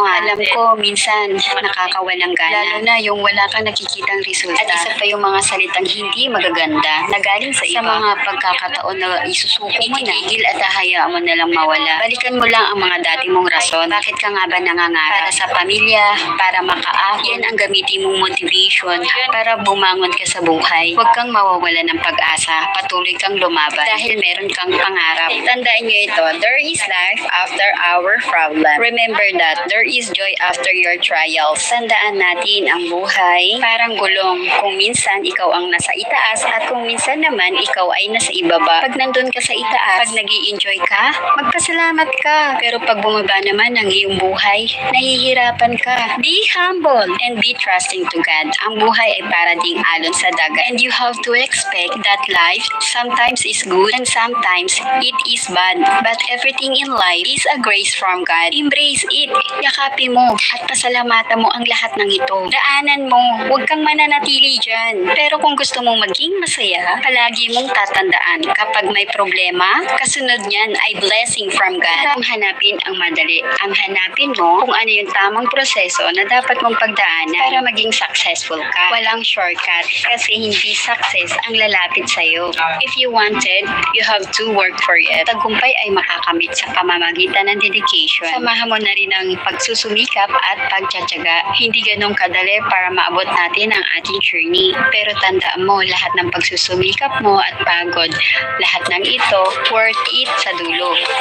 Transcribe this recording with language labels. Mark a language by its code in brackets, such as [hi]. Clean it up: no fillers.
[tl] Alam ko, minsan nakakawalang gana. Lalo na yung wala kang nakikitang resulta. At isa pa yung mga salitang hindi magaganda na galing sa iba. Sa mga pagkakataon na isusuko mo na, itigil at hahayaan mo na lang mawala. Balikan mo lang ang mga dati mong rason. Bakit ka nga ba nangangarap? Para sa pamilya, para makaahon. Yan ang gamitin mong motivation para bumangon ka sa buhay. Huwag kang mawawala ng pag-asa. Patuloy kang lumaban dahil meron kang pangarap. Tandaan nyo ito, [en] there is life after our problem. Remember that there is joy after your trials. [tl] Tandaan natin ang buhay parang gulong. Kung minsan ikaw ang nasa itaas at kung minsan naman ikaw ay nasa ibaba. Pag nandun ka sa itaas, pag nag-i-enjoy ka, magpasalamat ka. Pero pag bumaba naman ang iyong buhay, nahihirapan ka. [en] Be humble and be trusting to God. [tl] Ang buhay ay para ding alon sa dagat. [en] And you have to expect that life sometimes is good and sometimes it is bad. But everything in life is a grace from God. Embrace it. [tl] Yakapin mo at pasalamatan mo ang lahat ng ito. Daanan mo. Huwag kang mananatili dyan. Pero kung gusto mong maging masaya, palagi mong tatandaan kapag may problema, kasunod niyan ay [en] blessing from God. [tl] Ang hanapin ang madali. Ang hanapin mo kung ano yung tamang proseso na dapat mong pagdaanan para maging successful ka. Walang shortcut kasi hindi success ang lalapit sa'yo. [en] If you wanted, you have to work for it. [tl] Tagumpay ay makakamit sa pamamagitan ng dedication. Samahan mo na rin ang pagsusumikap at pagtsatsaga. Hindi ganun kadali para maabot natin ang ating journey. Pero tandaan mo, lahat ng pagsusumikap mo at pagod, lahat ng ito, [en] worth it [tl] sa dulo.